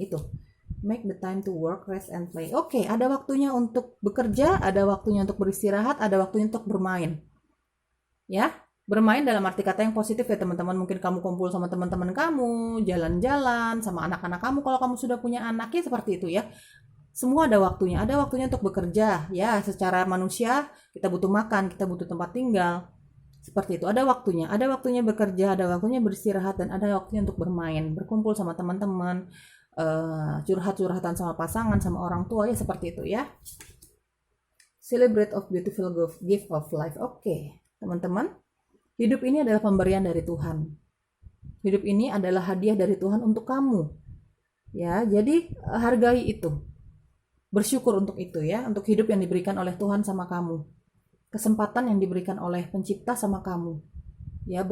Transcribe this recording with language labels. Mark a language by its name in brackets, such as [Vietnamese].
[Indonesian] Itu [English] make the time to work, rest and play. [Indonesian] Oke, ada waktunya untuk bekerja, ada waktunya untuk beristirahat, ada waktunya untuk bermain ya. Bermain dalam arti kata yang positif ya teman-teman. Mungkin kamu kumpul sama teman-teman kamu, jalan-jalan sama anak-anak kamu kalau kamu sudah punya anak ya, seperti itu ya. Semua ada waktunya untuk bekerja ya. Secara manusia kita butuh makan, kita butuh tempat tinggal, seperti itu. Ada waktunya bekerja, ada waktunya beristirahat, dan ada waktunya untuk bermain, berkumpul sama teman-teman, curhat-curhatan sama pasangan, sama orang tua ya, seperti itu ya. [English] Celebrate of beautiful gift of life. [Indonesian] Oke, teman-teman, hidup ini adalah pemberian dari Tuhan. Hidup ini adalah hadiah dari Tuhan untuk kamu ya. Jadi hargai itu. Bersyukur untuk itu ya, untuk hidup yang diberikan oleh Tuhan sama kamu, kesempatan yang diberikan oleh pencipta sama kamu ya.